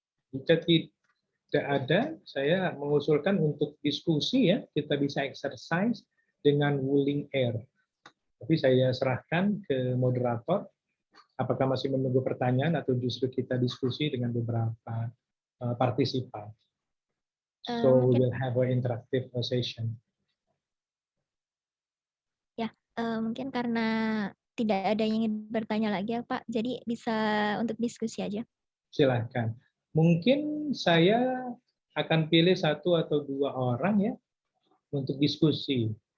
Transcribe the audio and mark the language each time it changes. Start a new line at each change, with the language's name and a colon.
Indonesian: Jika tidak ada, saya mengusulkan untuk diskusi ya, kita bisa exercise dengan Wuling Air. Tapi saya serahkan ke moderator Apakah masih menunggu pertanyaan atau justru kita diskusi dengan beberapa partisipan?
English: So we will have an interactive session.
Indonesian: mungkin karena tidak ada yang ingin bertanya lagi ya Pak, jadi bisa untuk diskusi aja. Silahkan. Mungkin saya akan pilih 1 atau 2 orang ya untuk diskusi.